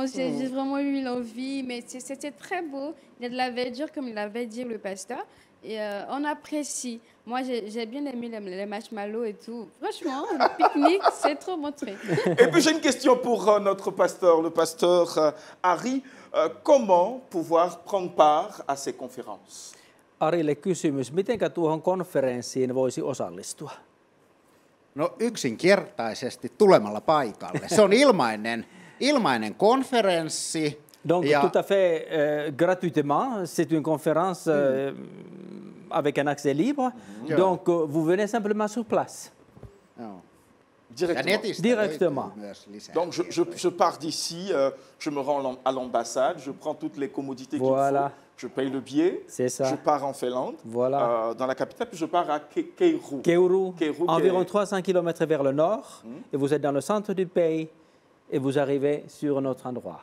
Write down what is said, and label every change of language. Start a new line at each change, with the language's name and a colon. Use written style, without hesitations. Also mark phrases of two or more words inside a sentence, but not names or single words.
French: J'ai vraiment eu l'envie, mais c'était très beau. Il y a de la verdure, comme il avait dit le pasteur. Et on apprécie. Moi, j'ai bien aimé les marshmallows et tout. Franchement, le pique-nique, c'est trop mon truc. Et puis j'ai une question pour notre pasteur, le pasteur Harry. Comment pouvoir prendre part à ces conférences?
Finnish: Arille kysymys, mitenkä tuohon konferenssiin voisi osallistua? No yksinkertaisesti tulemalla paikalle. Se on ilmainen konferenssi.
French: Donc tout à fait gratuitement, c'est une conférence avec un accès libre. Donc vous venez simplement sur place.
Finnish: Joo.
French: Directement.
Finnish: Myös lisää
French: Donc je pars d'ici, je me rends à l'ambassade, je prends toutes les commodités qu'il faut, je paye le billet, je pars en Finlande, dans la capitale, puis je pars à Keuru. Keuru, environ 300 km vers le nord, et vous êtes dans le centre du pays, et vous arrivez sur notre endroit.